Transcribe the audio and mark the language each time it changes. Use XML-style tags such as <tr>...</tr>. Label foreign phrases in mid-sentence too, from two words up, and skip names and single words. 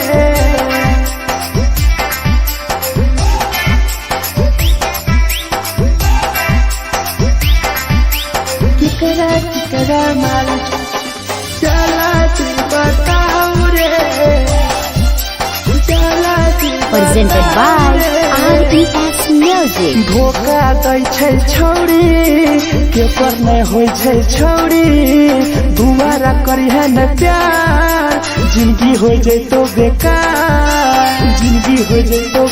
<mai>केकरा माल जला दी बताऊ रे, जला दी</mai> <en>Presented by RES Music.</en> <mai>धोखा दै छै छौरी के पर नै होइ छै छौरी, दुबारा करिहे न प्यार जिंदगी हो जैतो बेकार, जिंदगी हो जैतो</mai>